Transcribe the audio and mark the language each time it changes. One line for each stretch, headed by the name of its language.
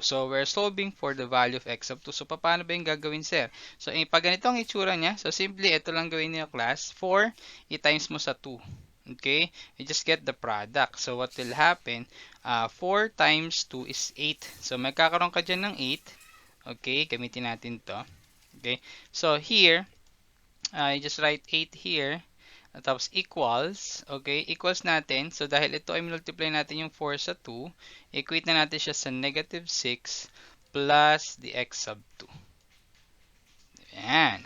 English: So, we're solving for the value of x sub 2. So, paano ba
Filipino: yung gagawin, sir? So, pag ganito ang itsura niya, so, simply, ito lang gawin niyo class. 4, i-times mo sa 2. Okay?
English: You just get the product. So, what will happen? 4 times 2 is 8.
Filipino: So, magkakaroon ka dyan ng 8. Okay? Gamitin natin to. Okay?
English: So, here, you just write 8 here.
Filipino: Tapos, equals. Okay? Equals natin. So, dahil ito ay multiply natin yung 4 sa 2, equate na natin siya sa negative 6 plus the x sub 2. Ayan.